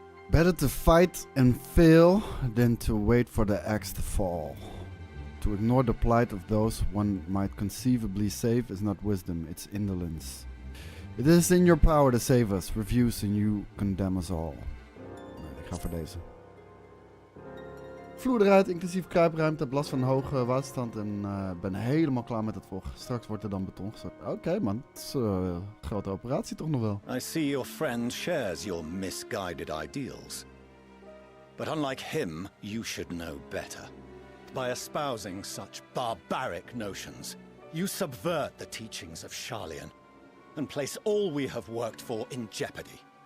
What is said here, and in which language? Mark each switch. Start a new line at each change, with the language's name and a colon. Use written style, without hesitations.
English: Better to fight and fail than to wait for the axe to fall. To ignore the plight of those one might conceivably save is not wisdom, it's indolence. It is in your power to save us, refuse and you condemn us all.
Dutch: Nee, ik ga voor deze. Vloer eruit, inclusief kruipruimte, heb last van hoge waterstand en ben helemaal klaar met het volgen. Straks wordt er dan beton gestort. Oké, man, het is een grote operatie toch nog wel.
English: I see your friend shares your misguided ideals. But unlike him, you should know better. By espousing such barbaric notions, you subvert the teachings of Sharlayan and place all we have worked for in jeopardy.